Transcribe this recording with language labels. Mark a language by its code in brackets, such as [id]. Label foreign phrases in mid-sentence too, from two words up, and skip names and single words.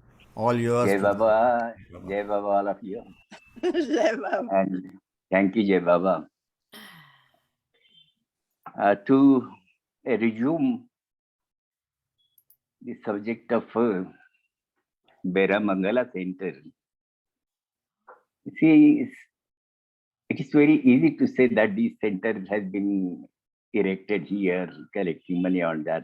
[en] All yours, Jai Pratap. Baba, Baba. [hi] Jai Baba, [en] all of you. [hi] Jai Baba. [en] And thank you, [hi] Jai Baba. [en] To resume the subject of Bera Mangala Center, you see, it is very easy to say that this center has been erected here, collecting money on that.